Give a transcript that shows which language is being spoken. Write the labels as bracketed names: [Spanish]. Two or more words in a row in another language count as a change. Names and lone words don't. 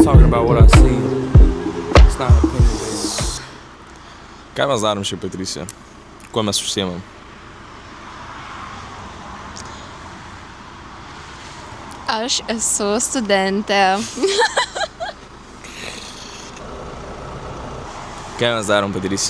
[English] about what I see. It's not opinion based. [Lithuanian] Ką mes darom šiaip, Patricija? Kuo mes užsiemam? Aš esu studentė. Ką mes darom, Patricija?